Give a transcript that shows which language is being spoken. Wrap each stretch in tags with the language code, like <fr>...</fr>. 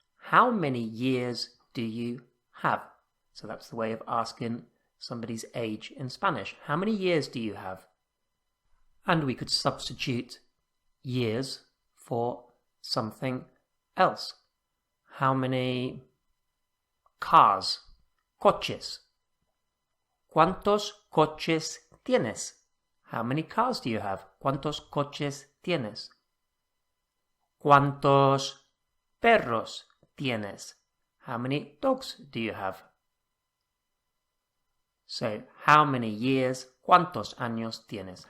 <en>How many years do you have? So that's the way of asking somebody's age in Spanish. How many years do you have? And we could substitute years for something else. How many cars?</en> <es>Coches. ¿Cuántos coches tienes?</es> <en>How many cars do you have?</en> <es>¿Cuántos coches tienes? ¿Cuántos perros tienes?</es> <en>How many dogs do you have? So, how many years?</en> <es>¿Cuántos años tienes?</es>